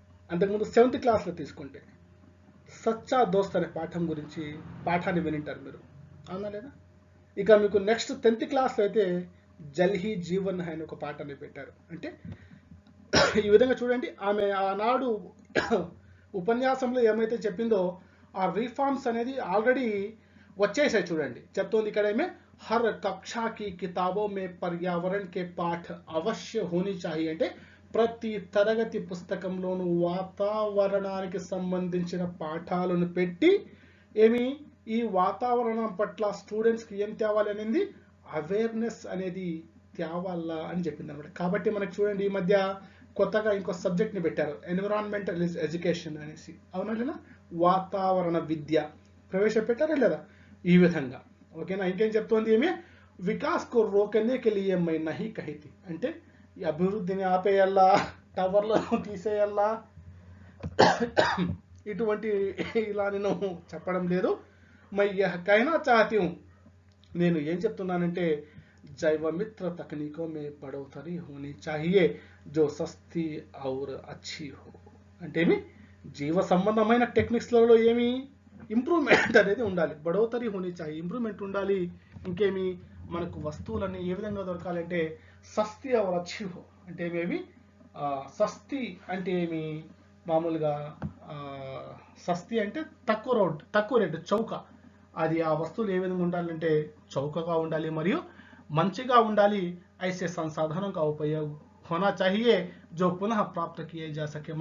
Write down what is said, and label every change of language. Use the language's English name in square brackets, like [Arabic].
[Telugu] అంతకుముందు 7th క్లాస్లో తీసుకుంటే సచ్చా దోస్త్ అనే పాఠాన్ని వినింటారు మీరు, అవునా లేదా? ఇక మీకు నెక్స్ట్ 10th క్లాస్లో అయితే జల్ హీ జీవన్ అనే ఒక పాఠాన్ని పెట్టారు. అంటే ఈ విధంగా చూడండి, ఆమె ఆనాడు ఉపన్యాసంలో ఏమైతే చెప్పిందో ఆ రిఫార్మ్స్ అనేది ఆల్రెడీ వచ్చేసాయి. చూడండి, చెప్తోంది ఇక్కడ ఏమే, [Hindi] हर कक्षा की किताबों में पर्यावरण के पाठ अवश्य होनी चाहिए. [Telugu] అంటే ప్రతి తరగతి పుస్తకంలోనూ వాతావరణానికి సంబంధించిన పాఠాలను పెట్టి ఈ వాతావరణం పట్ల స్టూడెంట్స్కి ఏం తేవాలి అనేది అవేర్నెస్ అనేది తేవాలా అని చెప్పింది అనమాట. కాబట్టి మనకు చూడండి, ఈ మధ్య కొత్తగా ఇంకో సబ్జెక్ట్ని పెట్టారు, ఎన్విరాన్మెంటల్ ఎడ్యుకేషన్ అనేసి. అవునా? వాతావరణ విద్య ప్రవేశపెట్టారా లేదా? ఈ విధంగా. ఓకేనా? ఇంకేం చెప్తోంది ఏమి? [Hindi] వికాస్ కో రోకనే కే లియే మై నహీ కహితి, [Telugu] అంటే ఈ అభివృద్ధిని ఆపేయాలా, టవర్లను తీసేయాలా, ఇటువంటి ఇలా నేను చెప్పడం లేదు. [Hindi] మై యహ్ కహనా చాహతీ హూ, [Telugu] నేను ఏం చెప్తున్నానంటే [Hindi] जैवमित्र तकनीकों में बढ़ोतरी होनी चाहिए जो सस्ती और अच्छी हो. [Telugu] అంటే ఏమి? జీవ సంబంధమైన టెక్నిక్స్లలో ఏమి ఇంప్రూవ్మెంట్ అనేది ఉండాలి. [Hindi] బడోతరి హోనీ చాయి, [Telugu] ఇంప్రూవ్మెంట్ ఉండాలి. ఇంకేమి? మనకు వస్తువులన్నీ ఏ విధంగా దొరకాలంటే [Hindi] సస్తి और अच्छी हो, [Telugu] అంటే ఏమేమి? సస్తి అంటే ఏమి? మామూలుగా సస్తి అంటే తక్కువ రేటు, చౌక. అది ఆ వస్తువులు ఏ విధంగా ఉండాలంటే చౌకగా ఉండాలి మరియు మంచిగా ఉండాలి. [Hindi] ऐसे संसाधनों का उपयोग होना चाहिए जो पुनः प्राप्त किए जा सके.